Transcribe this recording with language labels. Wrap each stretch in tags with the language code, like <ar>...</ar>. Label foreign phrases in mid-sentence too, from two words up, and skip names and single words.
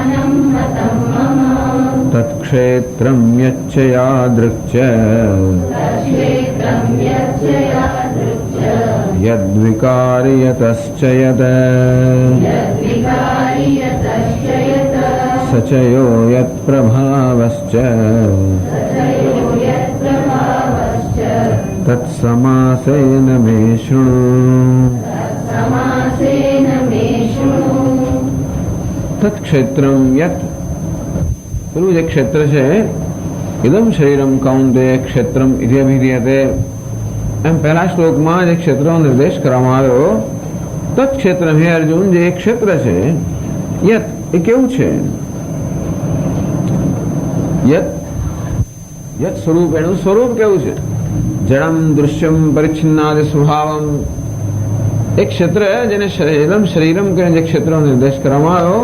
<sa>तत्क्षेत्रं यच्च यादृक् च यद्विकारि यतश्च यत् स च यो यत्प्रभावश्च तत्समासेन मे शृणु। तत्क्षेत्रम यत्</sa> <gu>પેલું જે ક્ષેત્ર છે</gu> <sa>इदम शरीरम कौंतेय क्षेत्रम इति अभिधीयते</sa> <gu>એમ પહેલા શ્લોકમાં જે ક્ષેત્રનો નિર્દેશ કરવામાં આવ્યો તત્ક્ષેત્રમ હે અર્જુન જે ક્ષેત્ર છે યત એ કેવું છે યત યત સ્વરૂપ એનું સ્વરૂપ કેવું છે</gu> <sa>जडम दृश्यम परिच्छिन्नादि स्वभावम</sa> <gu>એક ક્ષેત્ર જેને</gu> <sa>इदम शरीरम</sa> <gu>કરીને જે ક્ષેત્રનો નિર્દેશ કરવામાં આવ્યો</gu>